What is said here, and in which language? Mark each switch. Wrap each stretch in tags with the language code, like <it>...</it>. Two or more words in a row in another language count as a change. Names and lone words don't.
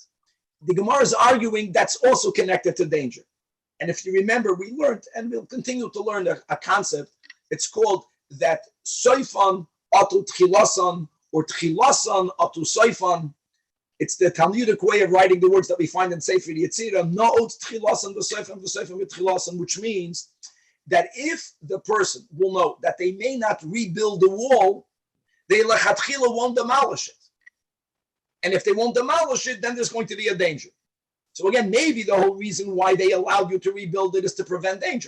<en>The Gemara is arguing that's also connected to danger. And if you remember, we learned, and we'll continue to learn a concept. It's called that</en> <he>סופן אתו תחילתן</he> <en>or</en> <he>תחילתן אתו סופן.</he> <en>It's the Talmudic way of writing the words that we find in Sefer Yetzirah,</en> <he>נעוץ תחילתן וסופן וסופן ותחילתן,</he> <en>which means that if the person will know that they may not rebuild the wall, they lechatchila won't demolish it. And if they won't demolish it, then there's going to be a danger. So again, maybe the whole reason why they allowed you to rebuild it is to prevent danger.</en>